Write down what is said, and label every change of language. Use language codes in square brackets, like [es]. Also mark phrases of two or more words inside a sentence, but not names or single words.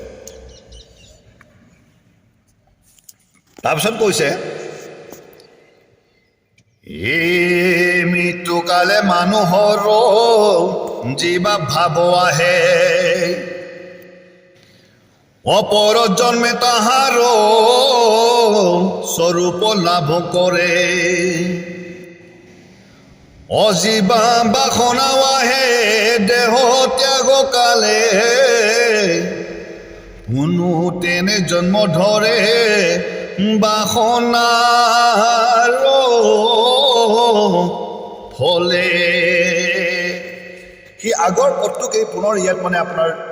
[as] তাৰপিছত কৈছে, এই মৃত্যুকালে মানুহৰ জীৱা ভাৱ আহে, [bn] অপর জন্মে তাহার স্বরূপ লাভ করে [as] অজীবা বাসনা আহে দেহ ত্যাগ কালে কোনো তেনে জন্ম ধৰে বাসনাৰ ফলে সেই আগৰ পদটোকে পুনৰ ইয়াত মানে আপোনাৰ